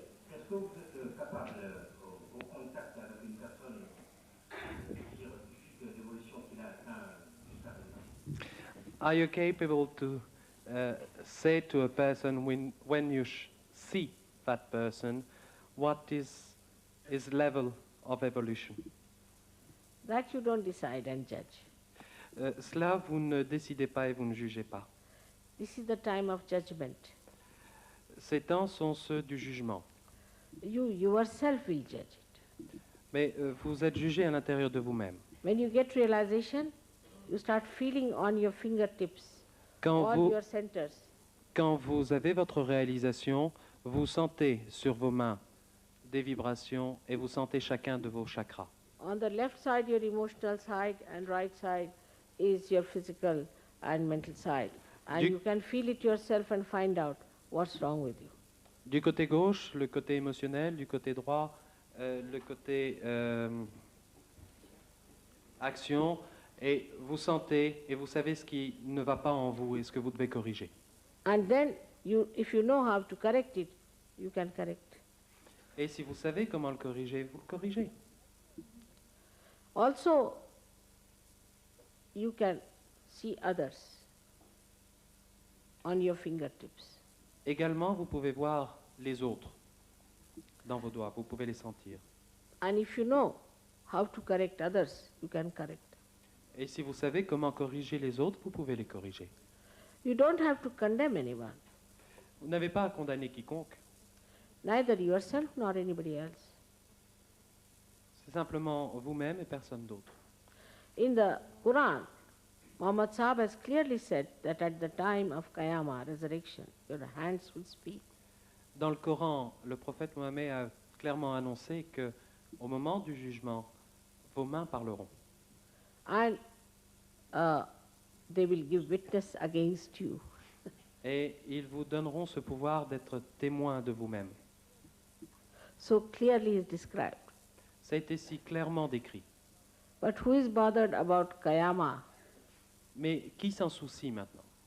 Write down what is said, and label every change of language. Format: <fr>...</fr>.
<fr>Est-ce que vous êtes capable, au contact avec une personne, de dire de l'évolution qu'il a atteint jusqu'à présent?</fr> <en>Are you capable to say to a person when you see that person, what is his level of evolution? That you don't decide and judge.</en> <fr>Cela, vous ne décidez pas et vous ne jugez pas.</fr> <en>This is the time of judgment.</en> <fr>Ces temps sont ceux du jugement.</fr> <en>You yourself will judge it.</en> <fr>Mais vous êtes jugé à l'intérieur de vous-même.</fr> <en>When you get realization, you start feeling on your fingertips,</en> <fr>Quand</fr> <en>all</en> <fr>vous,</fr> <en>your centers.</en> <fr>quand vous avez votre réalisation, vous sentez sur vos mains des vibrations et vous sentez chacun de vos chakras.</fr> <en>On the left side, your emotional side, and right side is your physical and mental side. And</en> <fr>Du-</fr> <en>you can feel it yourself and find out what's wrong with you.</en> <fr>Du côté gauche, le côté émotionnel, du côté droit, le côté action, et vous sentez et vous savez ce qui ne va pas en vous et ce que vous devez corriger.</fr> <en>And then, if you know how to correct it, you can correct.</en> <fr>Et si vous savez comment le corriger, vous le corrigez.</fr> <en>Also, you can see others on your fingertips.</en> <fr>Également, vous pouvez voir les autres dans vos doigts, vous pouvez les sentir.</fr> <en>And if you know how to correct others, you can correct.</en> <fr>Et si vous savez comment corriger les autres, vous pouvez les corriger.</fr> <en>You don't have to condemn anyone,</en> <fr>Vous n'avez pas à condamner quiconque.</fr> <en>neither yourself nor anybody else.</en> <fr>C'est simplement vous-même et personne d'autre.</fr> <en>In the Quran, Muhammad Sahib has clearly said that at the time of Qiyamah, resurrection, your hands will speak.</en> <fr>Dans le Coran, le prophète Mohammed a clairement annoncé que au moment du jugement, vos mains parleront.</fr> <en>And they will give witness against you.</en> <fr>Et ils vous donneront ce pouvoir d'être témoin de vous-même.</fr> <en>So clearly is described.</en> <fr>Ça a été si clairement décrit.</fr> <en>But who is bothered about Qiyamah?</en> <fr>Mais qui s'en soucie maintenant?</fr>